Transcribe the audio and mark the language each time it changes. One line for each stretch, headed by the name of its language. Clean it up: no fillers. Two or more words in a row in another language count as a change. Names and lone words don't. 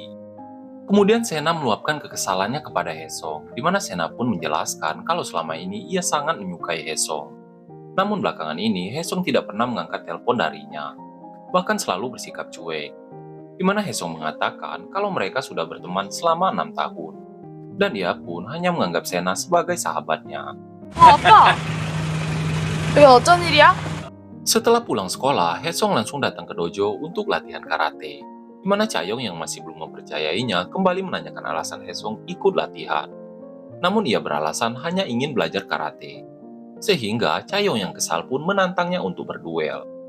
Indonesian: Kemudian Sena meluapkan kekesalannya kepada Haesung, di mana Sena pun menjelaskan kalau selama ini ia sangat menyukai Haesung. Namun belakangan ini Haesung tidak pernah mengangkat telepon darinya, bahkan selalu bersikap cuek. Di mana Haesung mengatakan kalau mereka sudah berteman selama 6 tahun, dan ia pun hanya menganggap Sena sebagai sahabatnya.
Korean: 아빠, 여기 어쩐 일이야?
Indonesian: Setelah pulang sekolah, Haesung langsung datang ke dojo untuk latihan karate, di mana Chaeyoung yang masih belum mempercayainya kembali menanyakan alasan Haesung ikut latihan. Namun ia beralasan hanya ingin belajar karate, sehingga Chaeyoung yang kesal pun menantangnya untuk berduel.